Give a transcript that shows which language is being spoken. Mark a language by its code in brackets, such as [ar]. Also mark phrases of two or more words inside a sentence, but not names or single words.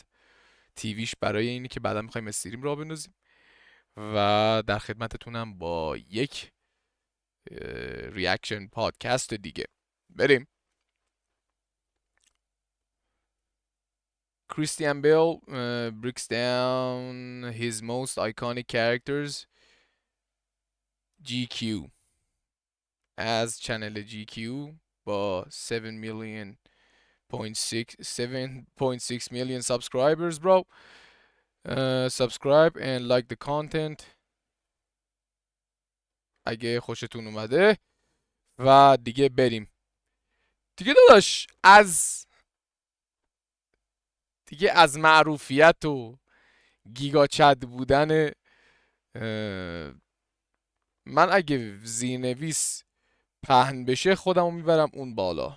[fa] تیویش برای اینی که بعدا میخوایم استریم را بندازیم و در خدمتتونم با یک [en] reaction podcast [fa] دیگه. بریم. کریستین بیل breaks down his most iconic characters GQ از چنل GQ با 7.6 [en] million subscribers bro. Subscribe and like the content [fa] اگه خوشتون اومده و دیگه بریم دیگه. داداش از معروفیت و [en] giga chad [fa] بودن من اگه زیرنویس پهن بشه خودمو میبرم اون بالا.